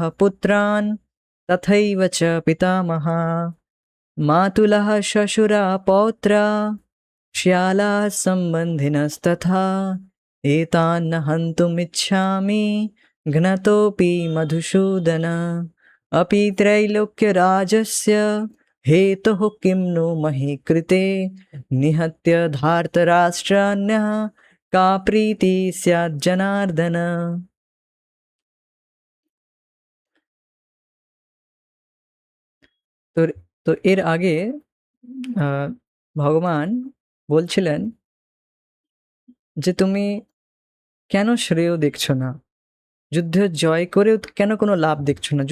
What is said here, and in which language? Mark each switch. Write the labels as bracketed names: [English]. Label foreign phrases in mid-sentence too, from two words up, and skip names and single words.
[Sanskrit] पुत्रान् तथैव च पितामहा, मातुलः श्वशुरा पौत्रा श्यालाः सम्बन्धिनस्तथा, एतान्न हन्तुमिच्छामि घ्नतोऽपि मधुसूदन, अपि त्रैलोक्यराजस्य हेतुः किं नु मही कृते, निहत्य धार्तराष्ट्रान्यः का प्रीति स्यात् जनार्दन। [Bangla] তো তো এর আগে ভগবান বলছিলেন যে তুমি কেন শ্রেয় দেখছো না, যুদ্ধ জয় করেও কেন কোনো লাভ দেখছো না।